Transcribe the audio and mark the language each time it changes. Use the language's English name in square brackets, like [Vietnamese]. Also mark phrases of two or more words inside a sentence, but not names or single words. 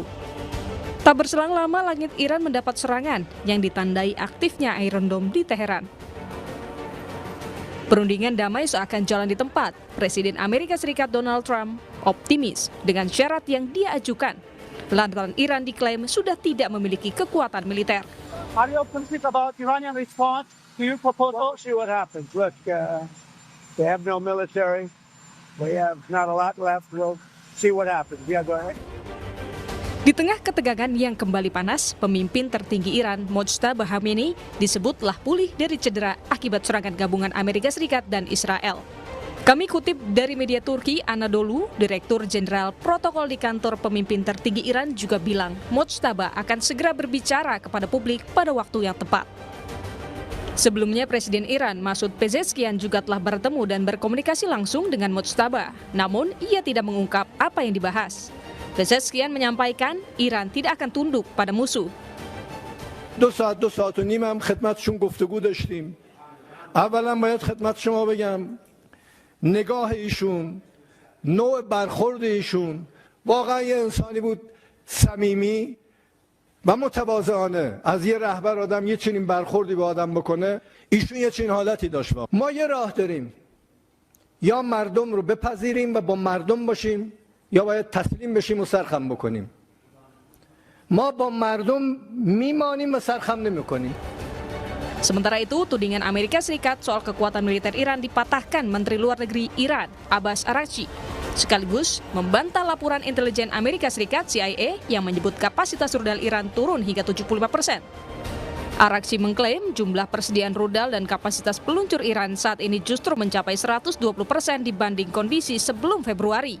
[Indonesian] Tak berselang lama, langit Iran mendapat serangan yang ditandai aktifnya Iron Dome di Teheran. Perundingan damai seakan jalan di tempat. Presiden Amerika Serikat Donald Trump optimis dengan syarat yang dia ajukan. Lantaran Iran diklaim sudah tidak memiliki kekuatan militer. [English] Are you optimistic about Iranian response to your proposal? We'll see what happens. Look, they have no military. We have not a lot left. We'll see what happens. Yeah, go ahead. [Indonesian] Di tengah ketegangan yang kembali panas, pemimpin tertinggi Iran, Mojtaba Khamenei, disebut telah pulih dari cedera akibat serangan gabungan Amerika Serikat dan Israel. Kami kutip dari media Turki, Anadolu, Direktur Jenderal Protokol di kantor pemimpin tertinggi Iran juga bilang Mojtaba akan segera berbicara kepada publik pada waktu yang tepat. Sebelumnya, Presiden Iran Masoud Pezeshkian juga telah bertemu dan berkomunikasi langsung dengan Mojtaba. Namun, ia tidak mengungkap apa yang dibahas. Pezeshkian menyampaikan Iran tidak akan tunduk pada musuh. [Persian] 2 ساعت و نیم هم خدمتشون گفتگو داشتیم. اولا باید خدمت شما بگم نگاه ایشون، نوع برخورد ایشون واقعا یه انسانی بود صمیمی و متواضعانه. از یه رهبر آدم یه چنین برخوردی به آدم بکنه، ایشون یه چنین حالتی داشت. ما یه راه داریم، یا مردم رو بپذیریم و با مردم باشیم، یا باید تسلیم بشیم و سرخم بکنیم. ما با مردم میمانیم و سرخم نمیکنیم. [Indonesian] Sementara itu, tudingan Amerika Serikat soal kekuatan militer Iran dipatahkan Menteri Luar Negeri Iran, Abbas Araghchi, sekaligus membantah laporan intelijen Amerika Serikat CIA yang menyebut kapasitas rudal Iran turun hingga 75%. Araghchi mengklaim jumlah persediaan rudal dan kapasitas peluncur Iran saat ini justru mencapai 120% dibanding kondisi sebelum Februari.